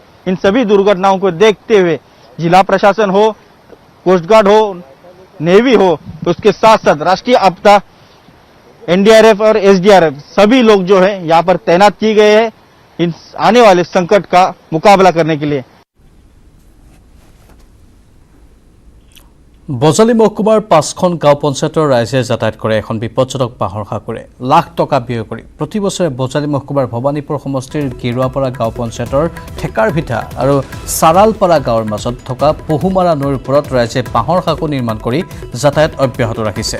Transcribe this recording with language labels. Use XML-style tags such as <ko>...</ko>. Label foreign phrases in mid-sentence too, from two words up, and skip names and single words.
<hi>इन सभी दुर्घटनाओं को देखते हुए जिला प्रशासन हो, कोस्ट गार्ड हो, नेवी हो, उसके साथ साथ राष्ट्रीय आपदा, एनडीआरएफ और एसडीआरएफ सभी लोग जो है यहाँ पर तैनात किए गए हैं इन आने वाले संकट का मुकाबला करने के लिए।</hi> <as>বজালী মহকুমাৰ 5খন গাঁও পঞ্চায়তৰ ৰাইজে যাতায়াত কৰে এখন বিপদজনক বাহৰ সাঁকোৰে লাখ টকা ব্যয় কৰি প্ৰতি বছৰে বজালী মহকুমাৰ ভৱানীপুৰ সমষ্টিৰ গেৰুৱাপাৰা গাঁও পঞ্চায়তৰ ঠেকাৰভিটা আৰু চাৰালপাৰা গাঁৱৰ মাজত থকা পহুমাৰা নৈৰ ওপৰত ৰাইজে বাহৰ সাঁকো নিৰ্মাণ কৰি যাতায়াত অব্যাহত ৰাখিছে।</as>